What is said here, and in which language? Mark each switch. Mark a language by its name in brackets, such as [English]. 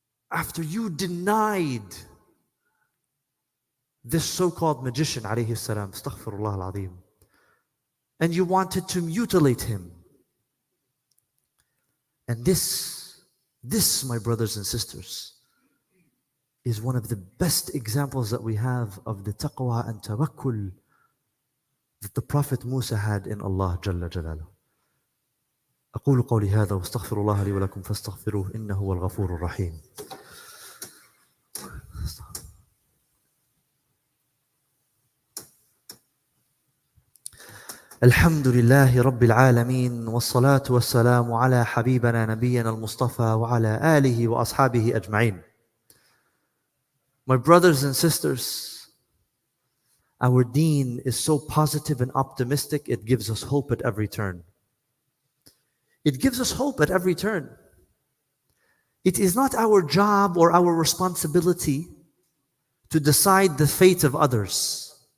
[English] After you denied this so-called magician, alayhi salam, astaghfirullah al-azim, and you wanted to mutilate him. And this, my brothers and sisters, is one of the best examples that we have of the taqwa and tawakkul that the Prophet Musa had in Allah Jalla Jalaluh. [Arabic] أقول قولي هذا واستغفر الله لي ولكم فاستغفروه إنه هو الغفور الرحيم. الحمد لله رب العالمين والصلاة والسلام على حبيبنا نبينا المصطفى وعلى آله وأصحابه أجمعين. [English] My brothers and sisters, our deen is so positive and optimistic, it gives us hope at every turn. It gives us hope at every turn. It is not our job or our responsibility to decide the fate of others.